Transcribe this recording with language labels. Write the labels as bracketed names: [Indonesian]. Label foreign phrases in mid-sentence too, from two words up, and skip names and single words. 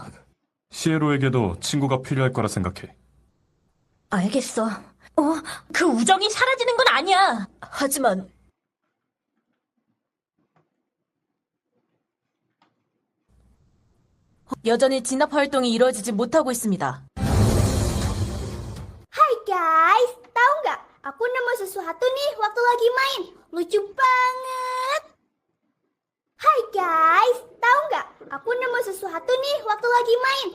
[Korean] 시에로에게도 친구가 필요할 거라 생각해. 알겠어. 그 우정이 사라지는 건 아니야. 하지만 여전히 진압 활동이 이루어지지 못하고 있습니다. [Indonesian] Hai guys, tahu nggak? Aku nemu sesuatu nih waktu lagi main. Lucu banget. Hai guys, tahu nggak? Aku nemu sesuatu nih waktu lagi main.